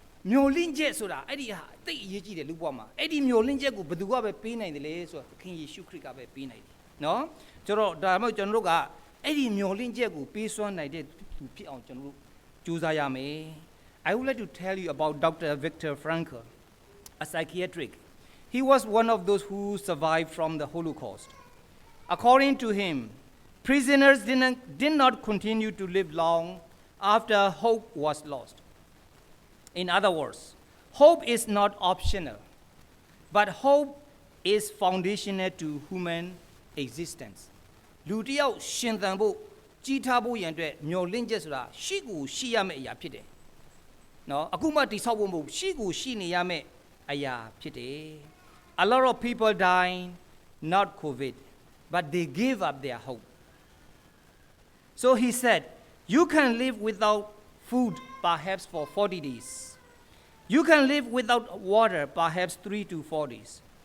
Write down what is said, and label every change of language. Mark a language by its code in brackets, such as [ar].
[my] မျောလင့်ချက်ဆိုတာအဲ့ဒီဟာအသိအရေးကြီးတယ်လူဘဝမှာအဲ့ဒီမျောလင့်ချက်ကိုဘယ်သူကပဲပေးနိုင်တယ်လဲဆိုတော့သခင်ယေရှုခရစ်ကပဲပေးနိုင်တယ်နော်ကျွန်တော်ဒါမှမဟုတ်ကျွန်တော်တို့ကအဲ့ဒီမျောလင့်ချက်ကိုပေးစွမ်းနိုင်တဲ့သူဖြစ်အောင်ကျွန်တော်တို့ကြိုးစားရမယ် [en] I would like to tell you about Dr. Viktor Frankl, a psychiatric. He was one of those who survived from the Holocaust. According to him, prisoners did not continue to live long after hope was lost. In other words, hope is not optional, but hope is foundational to human existence. [my] လူတစ်ယောက်ရှင်သန်ဖို့ကြီးထားဖို့ရန်အတွက်မျှော်လင့်ချက်ဆိုတာရှိကိုရှိရမယ့်အရာဖြစ်တယ်။နော်အခုမှတိဆောက်ဖို့မဟုတ်ရှိကိုရှိနေရမယ့်အရာဖြစ်တယ်။ [en] A lot of people dying, not COVID, but they gave up their hope. So he said, you can live without food perhaps for 40 days. You can live without water perhaps 3 to 4 days.